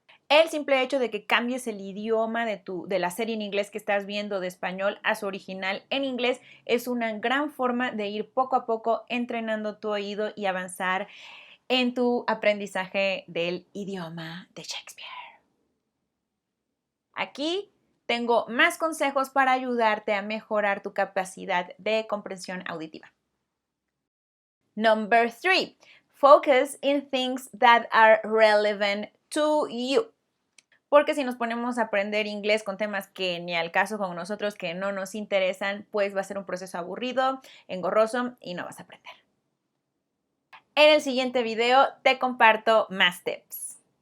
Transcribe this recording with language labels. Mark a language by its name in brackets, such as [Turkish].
[Spanish] El simple hecho de que cambies el idioma de la serie en inglés que estás viendo de español a su original en inglés es una gran forma de ir poco a poco entrenando tu oído y avanzar en tu aprendizaje del idioma de Shakespeare. Aquí tengo más consejos para ayudarte a mejorar tu capacidad de comprensión auditiva. [English] Number 3, focus in things that are relevant to you. [Spanish] Porque si nos ponemos a aprender inglés con temas que ni al caso con nosotros, que no nos interesan, pues va a ser un proceso aburrido, engorroso y no vas a aprender. En el siguiente video te comparto más tips.